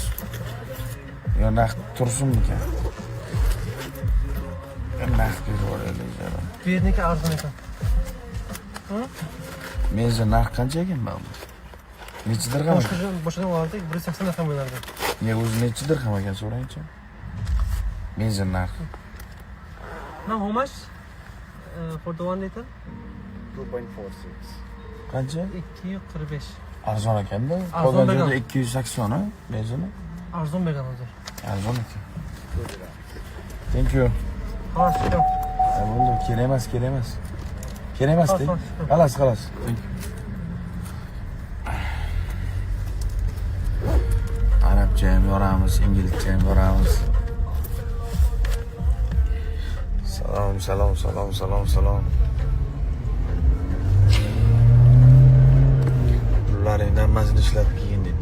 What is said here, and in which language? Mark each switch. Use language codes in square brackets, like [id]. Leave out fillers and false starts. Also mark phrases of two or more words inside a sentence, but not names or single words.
[uz] Yo naqd tursinmikan? Naqd beraveraylik. Bu yerniki arzon ekan. Menga narx qancha ekan bu? Necha dirham? Boshqadan oldik, 180 dirham bo'lardi. Ne o'zi necha dirham ekan so'raychi? Benzin narxi. [en] Now how much for the 1 liter? 2.46. [uz] Qancha? 245. Arzon ekanda. Arzon Qolgan joyda 280 ha, benzini. Arzon bergan hozir. Arzon ekan. [en] Thank you. [uz] Xo'sh, yo'q. Bo'ldi, kerak emas. Kerak emas deng. Xalas. [en] Thank you. [uz] Arabcha ham yoramiz, inglizcha ham yoramiz. Salom. Pullaringni hammasini ishlatib kelgin deydi.